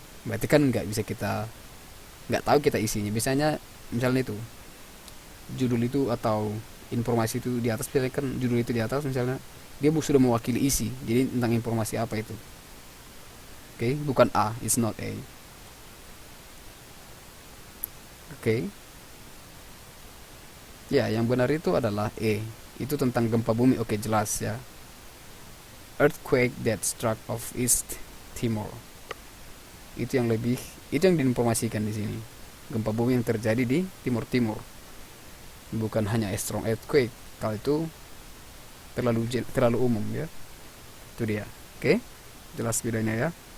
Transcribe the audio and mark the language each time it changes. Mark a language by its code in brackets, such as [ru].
[id] Berarti kan nggak tahu kita isinya. Biasanya misalnya itu judul itu atau informasi itu di atas, biasanya kan judul itu di atas misalnya dia sudah mewakili isi. Jadi tentang informasi apa itu. Oke, bukan A, [en] it's not A. [id] Oke. Ya, yang benar itu adalah E. Itu tentang gempa bumi. Oke, jelas ya. [en] Earthquake that struck off East Timor. [id] Itu yang diinformasikan di sini. Gempa bumi yang terjadi di Timur Timur. Bukan hanya [en] a strong earthquake. [id] Kalau itu terlalu umum ya. Itu dia. Oke? Jelas bedanya ya.